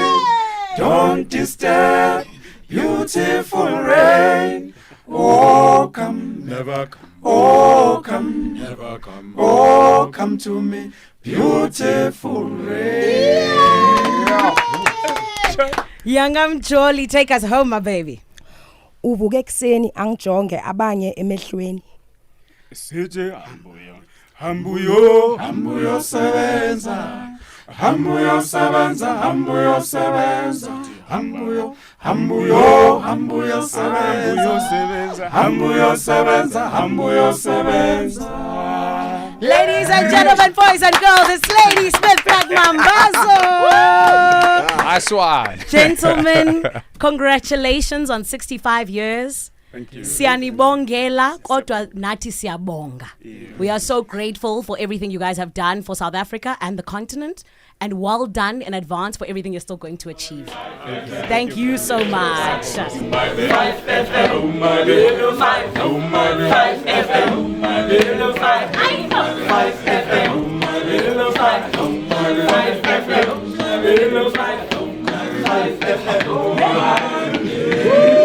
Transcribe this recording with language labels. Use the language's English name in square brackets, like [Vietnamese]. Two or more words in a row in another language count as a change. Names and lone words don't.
[English] Don't disturb, beautiful rain. Oh, come, never come. Oh, come, never come. Oh, come to me, beautiful rain. Yangam Jolly, take us home, my baby. [Zulu] Uvuke kuseni angijonge abanye emehlweni. Sithi hambuyo, hambuyo, Hambuyo sebenza, hambuyo sebenza, hambuyo sebenza, hambuyo, hambuyo, hambuyo sebenza, hambuyo sebenza, hambuyo sebenza. [English] Ladies and gentlemen, boys and girls, it's Ladysmith Black Mambazo. That's why. Gentlemen, congratulations on 65 years. Thank you. [Zulu] Siyanibongela kodwa nathi siyabonga. [English] We are so grateful for everything you guys have done for South Africa and the continent, and well done in advance for everything you're still going to achieve. Thank you so much. 5 FM, oh my little 5, oh my 5 FM, oh my little 5, 5 FM, oh my little 5, oh my 5 FM, oh my little 5, oh my 5 FM, oh my